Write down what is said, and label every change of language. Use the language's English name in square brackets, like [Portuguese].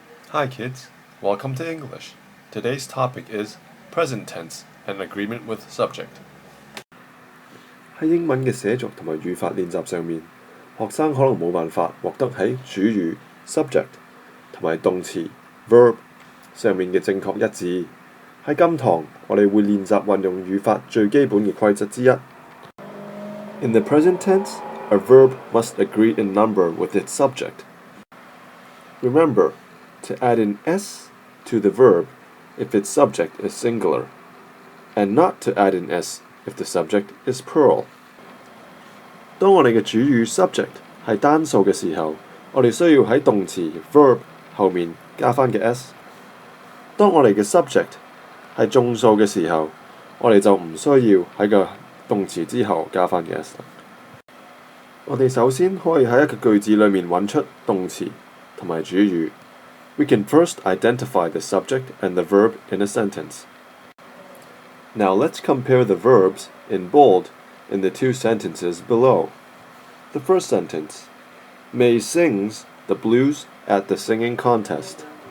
[English] Hi kids, welcome to English. Today's topic is present tense and agreement with subject. [Cantonese] 喺英文嘅寫作同埋語法練習上面，學生可能冇辦法獲得喺主語 subject 同埋動詞 verb 上面嘅正確一致。喺今堂，我哋會練習運用語法最基本嘅規則之一。 [English] In the present tense, a verb must agree in number with its subject. Remember to add an s to the verb if its subject is singular, and not to add an s if the subject is plural. [Cantonese] 當我哋嘅主語 subject 係單數嘅時候，我哋需要喺動詞 verb 後面加返嘅 s。當我哋嘅 subject 係眾數嘅時候，我哋就唔需要喺個動詞之後加返嘅 s 啦。我哋首先可以喺一個句子裏面揾出動詞同埋主語。 [English] We can first identify the subject and the verb in a sentence. Now let's compare the verbs in bold in the two sentences below. The first sentence, May sings the blues at the singing contest.